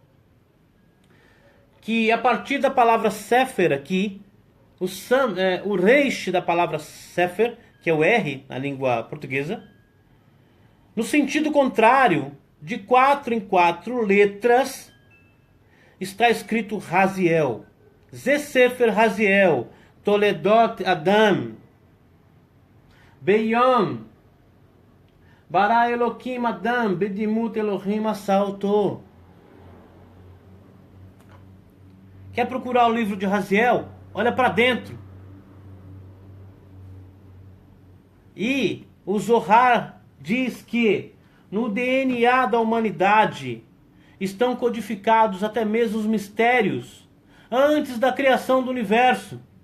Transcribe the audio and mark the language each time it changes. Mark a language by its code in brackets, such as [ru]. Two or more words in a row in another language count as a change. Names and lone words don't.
[pt] Que a partir da palavra Sefer aqui, o reish da palavra Sefer, que é o R na língua portuguesa, no sentido contrário, de 4 em 4 letras, está escrito Raziel. [he] זה ספר רזיאל, תולדות אדם, ביום, ברא אלהים אדם, בדמות אלהים עשה אותו. [pt] Quer procurar o livro de Raziel? Olha para dentro. E o Zohar diz que no DNA da humanidade estão codificados até mesmo os mistérios antes da criação do universo.